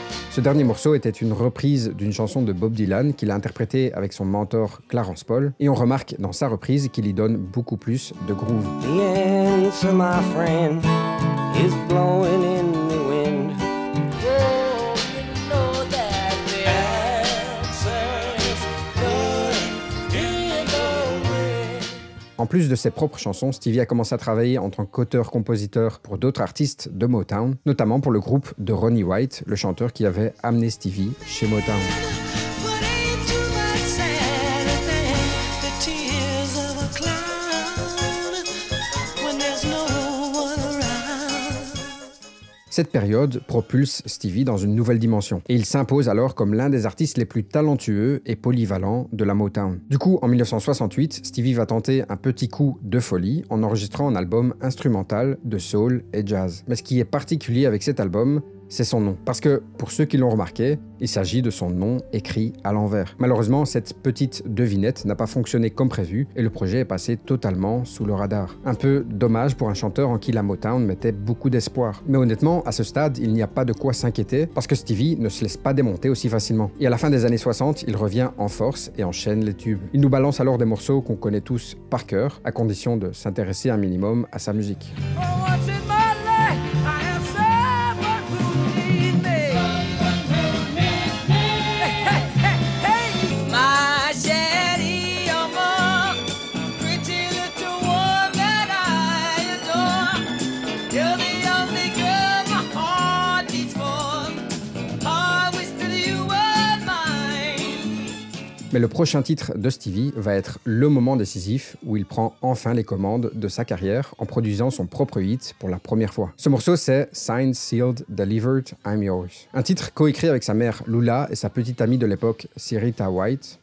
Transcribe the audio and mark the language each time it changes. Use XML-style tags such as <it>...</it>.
<fr>Ce dernier morceau était une reprise d'une chanson de Bob Dylan qu'il a interprétée avec son mentor Clarence Paul, et on remarque dans sa reprise qu'il y donne beaucoup plus de groove.</fr> <en>The answer, my friend, is blowing in the wind. Oh, you know that the answer is blowing in the wind.</en> <fr>En plus de ses propres chansons, Stevie a commencé à travailler en tant qu'auteur-compositeur pour d'autres artistes de Motown, notamment pour le groupe de Ronnie White, le chanteur qui avait amené Stevie chez Motown.</fr> <en>But ain't too much sadder than the tears of a clown when there's no one around.</en> <fr>Cette période propulse Stevie dans une nouvelle dimension, et il s'impose alors comme l'un des artistes les plus talentueux et polyvalents de la Motown. Du coup, en 1968, Stevie va tenter un petit coup de folie en enregistrant un album instrumental de soul et jazz. Mais ce qui est particulier avec cet album, c'est son nom. Parce que, pour ceux qui l'ont remarqué, il s'agit de son nom écrit à l'envers. Malheureusement, cette petite devinette n'a pas fonctionné comme prévu et le projet est passé totalement sous le radar. Un peu dommage pour un chanteur en qui la Motown mettait beaucoup d'espoir. Mais honnêtement, à ce stade, il n'y a pas de quoi s'inquiéter parce que Stevie ne se laisse pas démonter aussi facilement. Et à la fin des années 60, il revient en force et enchaîne les tubes. Il nous balance alors des morceaux qu'on connaît tous par cœur, à condition de s'intéresser un minimum à sa musique.</fr> <en>Oh, what's in my life? I have someone who needs me. Hey, my Shetty, pretty little one that I adore. You're the only girl my heart beats for. I wish that you were mine.</en> <fr>Mais le prochain titre de Stevie va être le moment décisif où il prend enfin les commandes de sa carrière en produisant son propre hit pour la première fois. Ce morceau, c'est Signed, Sealed, Delivered, I'm Yours. Un titre coécrit avec sa mère Lula et sa petite amie de l'époque, Syreeta White.</fr>